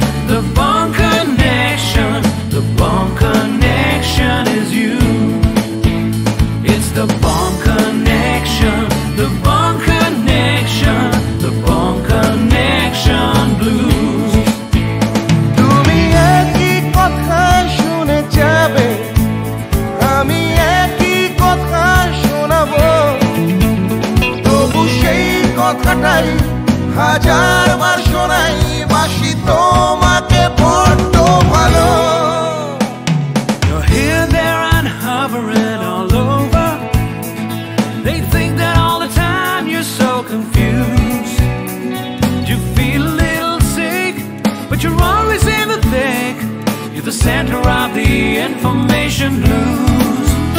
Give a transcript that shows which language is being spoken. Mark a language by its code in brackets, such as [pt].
[en] The Bond Connection, the Bond Connection is you. It's the Bond Connection, the Bond Connection, the Bond Connection blues. [bn] তুমি একই কথা শুনে যাবে আমি একই কথা শোনাবো তবু সেই কথাটাই হাজারবার শোনাই বাসি তোমাকে বড্ড ভালো [en] You're here, there and hovering all over. They think that all the time you're so confused. You feel a little sick, but you're always in the thick. You're the center of the information news.